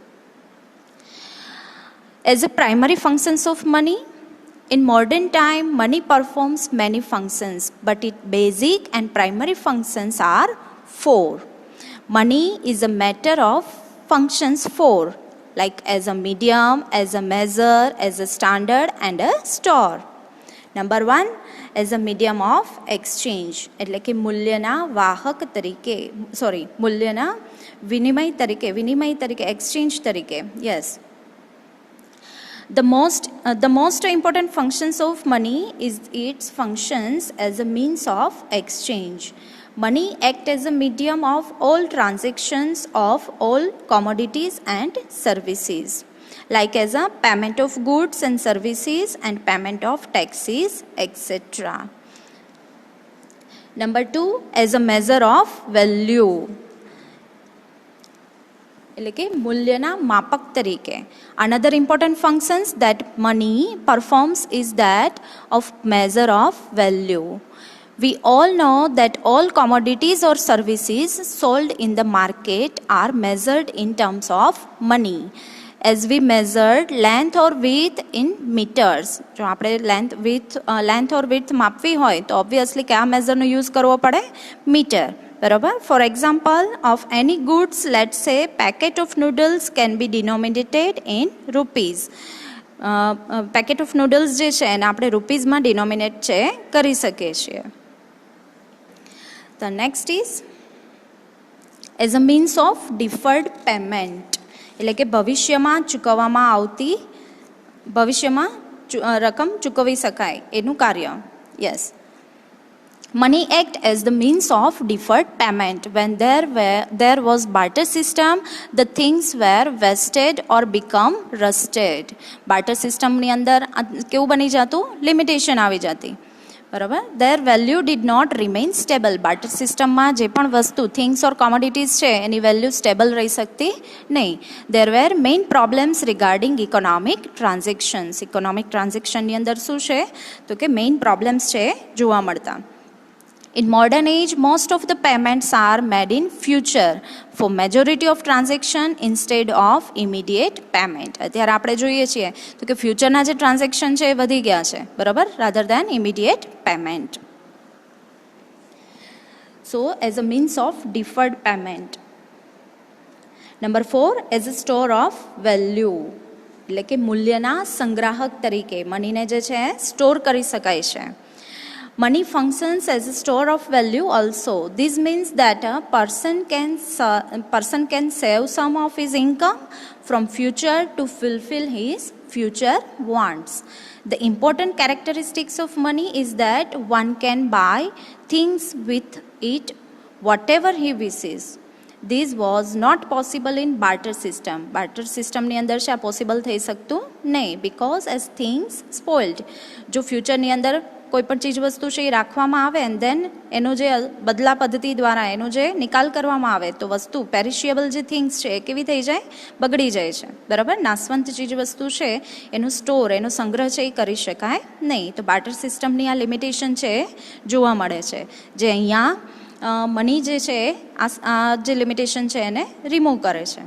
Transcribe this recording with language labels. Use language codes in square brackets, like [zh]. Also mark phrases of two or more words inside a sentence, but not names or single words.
[en] As a primary functions of money, in modern time, money performs many functions, but its basic and primary functions are 4. Money is a matter of functions 4, like as a medium, as a measure, as a standard and a store. Number 1, as a medium of exchange, [gu] એટલે કે મૂલ્યના વાહક તરીકે, મૂલ્યના વિનિમય તરીકે, exchange તરીકે. [en] Yes. The most important functions of money is its functions as a means of exchange. Money acts as a medium of all transactions of all commodities and services, like as a payment of goods and services and payment of taxes, etc. Number 2, as a measure of value, [gu] એટલે કે મૂલ્યના માપક તરીકે. [en] Another important functions that money performs is that of measure of value. We all know that all commodities or services sold in the market are measured in terms of money. As we measured length or width in meters. [gu] જો આપણે [en] length or width [gu] માપવી હોય તો obviously કયા મેઝરનો યુઝ કરવો પડે? મીટર. બરાબર. [en] For example, of any goods, let's say packet of noodles can be denominated in rupees. packet of noodles [gu] જે છે એને આપણે રૂપીઝમાં ડિનોમિનેટ છે કરી શકીએ છીએ. [en] The next is as a means of deferred payment, [gu] એટલે કે ભવિષ્યમાં ચૂકવવામાં આવતી રકમ ચૂકવી શકાય એનું કાર્ય. યસ. [en] Money act as the means of deferred payment. When there was barter system, the things were wasted or become rusted. Barter system [gu] ની અંદર કેવું બની જાતું? લિમિટેશન આવી જાતી. બરાબર. [en] Their value did not remain stable. barter systemમાં [gu] જે પણ વસ્તુ [en] things or commodities [gu] છે એની [en] value stable [gu] રહી શકતી નહીં. [en] There were main problems regarding economic transactions. economic transactionની [gu] અંદર શું છે? તો કે [en] main problems [gu] છે જોવા મળતા. [en] In modern age, most of the payments are made in future for majority of transaction instead of immediate payment. [gu] અત્યારે આપણે જોઈએ છીએ તો કે ફ્યુચરના જે ટ્રાન્ઝેક્શન છે એ વધી ગયા છે, બરાબર, [en] rather than immediate payment. So, as a means of deferred payment. Number 4, as a store of value. [gu] એટલે કે મૂલ્યના સંગ્રાહક તરીકે મનીને જે છે સ્ટોર કરી શકાય છે. [en] Money functions as a store of value also. This means that a person can save some of his income from future to fulfill his future wants. The important characteristics of money is that one can buy things with it whatever he wishes. This was not possible in barter system. Barter system [gu] ની અંદર છે possible થઈ શકતું નહીં, [en] because as things spoiled. [gu] જો future ની અંદર કોઈ પણ ચીજ વસ્તુ છે એ રાખવામાં આવે [en] and then [gu] એનો જે બદલા પદ્ધતિ દ્વારા એનો જે નિકાલ કરવામાં આવે તો વસ્તુ પેરિશિયેબલ જે થિંગ્સ છે એ કેવી થઈ જાય? બગડી જાય છે, બરાબર. નાશવંત ચીજ વસ્તુ છે એનો સ્ટોર, એનો સંગ્રહ છે એ કરી શકાય નહીં. તો [en] barter systemની [gu] આ લિમિટેશન છે જોવા મળે છે, જે અહીંયા મની જે છે આ જે લિમિટેશન છે એને રિમૂવ કરે છે.